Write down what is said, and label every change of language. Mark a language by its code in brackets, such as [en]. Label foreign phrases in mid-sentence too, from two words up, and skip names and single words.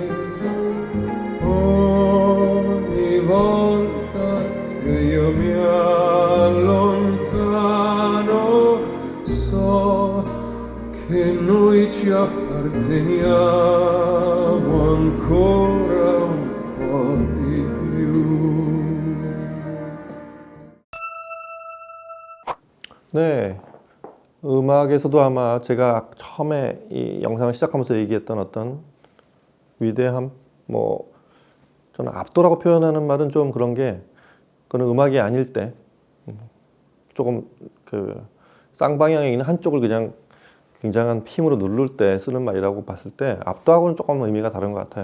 [it] Ogni volta che io mi allontano so che noi ci apparteniamo ancora un po' di più. [ko] 네, 음악에서도 아마 제가 처음에 이 영상을 시작하면서 얘기했던 어떤 위대함, 뭐 저는 압도라고 표현하는 말은 좀 그런 게, 그건 음악이 아닐 때 조금 그 쌍방향에 있는 한쪽을 그냥 굉장한 힘으로 누를 때 쓰는 말이라고 봤을 때 압도하고는 조금 의미가 다른 것 같아요.